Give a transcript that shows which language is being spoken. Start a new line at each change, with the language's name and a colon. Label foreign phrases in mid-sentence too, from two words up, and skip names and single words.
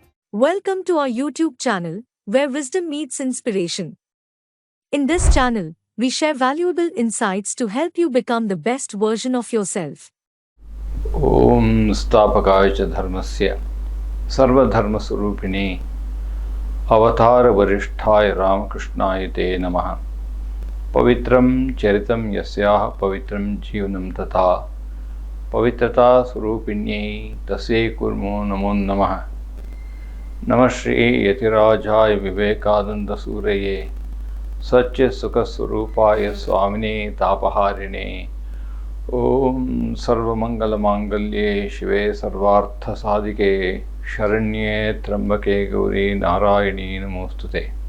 English: Welcome to our YouTube channel, where wisdom meets inspiration. In this channel, we share valuable insights to help you become the best version of yourself.
Sanskrit: ಓಂ ಸ್ಥಾಪಕಾಯ ಚ ಧರ್ಮಸ್ಯ ಸರ್ವಧರ್ಮಸ್ವರೂಪಿಣಿ ಅವತಾರ ವರಿಷ್ಠಾಯ ರಾಮಕೃಷ್ಣಾಯ ತೇ ನಮಃ. ಪವಿತ್ರಂ ಚರಿತಂ ಯಸ್ಯಾಹ ಪವಿತ್ರಂ ಜೀವನಂ ತಥಾ ಪವಿತ್ರತಾ ಸ್ವರೂಪಿಣ್ಯೈ ತಸ್ಯೈ ಕುರ್ಮೋ ನಮೋ ನಮಃ. ನಮಃ ಶ್ರೀ ಯತಿರಾಜಾಯ ವಿವೇಕಾನಂದ ಸೂರಯೇ ಸಚ್ಯ ಸುಖ ಸ್ವರೂಪಾಯ ಸ್ವಾಮಿನೇ ತಾಪಹಾರಿಣೇ. ಓಂ ಸರ್ವಮಂಗಲಮಾಂಗಲ್ಯೆ ಶಿವೆ ಸರ್ವಾರ್ಥಸಾಧಿಕೆ ಶರಣ್ಯೆ ತ್ರ್ಯಂಬಕೆ ಗೌರಿ ನಾರಾಯಣಿ ನಮೋಸ್ತುತೆ.